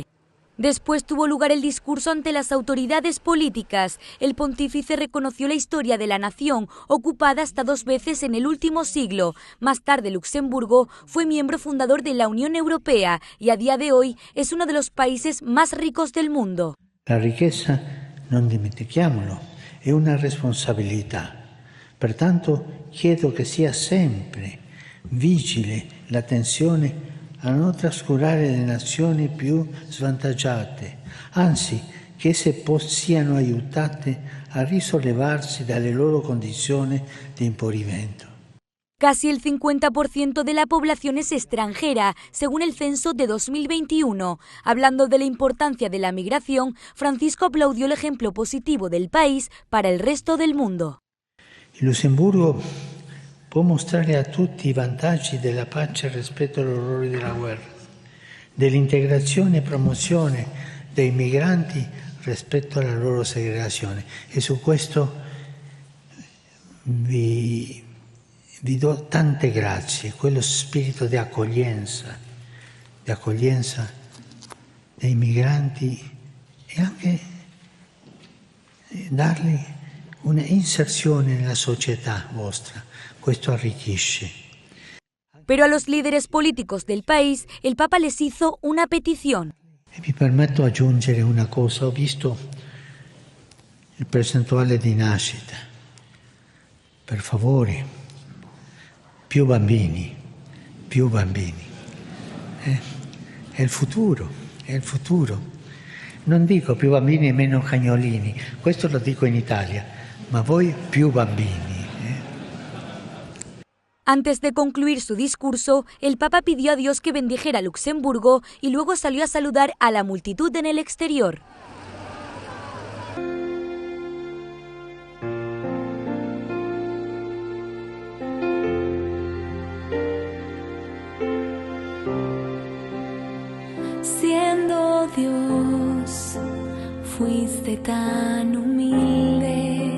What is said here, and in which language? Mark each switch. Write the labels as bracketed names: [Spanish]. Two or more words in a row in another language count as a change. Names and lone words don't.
[Spanish] Después tuvo lugar el discurso ante las autoridades políticas. El pontífice reconoció la historia de la nación, ocupada hasta 2 veces en el último siglo. Más tarde, Luxemburgo fue miembro fundador de la Unión Europea y a día de hoy es uno de los países más ricos del mundo. La riqueza, [Italian] non dimentichiamolo, è una responsabilità. Pertanto chiedo che sia sempre vigile l'attenzione a non trascurare le nazioni più svantaggiate, anzi che esse siano aiutate a risollevarsi dalle loro condizioni di impoverimento. [Spanish] Casi el 50% de la población es extranjera, según el censo de 2021. Hablando de la importancia de la migración, Francisco aplaudió el ejemplo positivo del país para el resto del mundo. [Italian] Il Lussemburgo può mostrare a tutti i vantaggi della pace rispetto agli orrori della guerra, dell'integrazione e promozione dei migranti rispetto alla loro segregazione. E su questo vi do tante grazie, quello spirito di accoglienza dei migranti e anche dargli una inserzione nella società vostra. Esto arricchisce. [Spanish] Pero a los líderes políticos del país, el Papa les hizo una petición. [Italian] E mi permetto di aggiungere una cosa, ho visto il percentuale di nascita. Per favore, più bambini. È il futuro. Non dico più bambini e meno cagnolini, questo lo dico in Italia, ma voi più bambini. [Spanish] Antes de concluir su discurso, el Papa pidió a Dios que bendijera Luxemburgo y luego salió a saludar a la multitud en el exterior. Siendo Dios, fuiste tan humilde.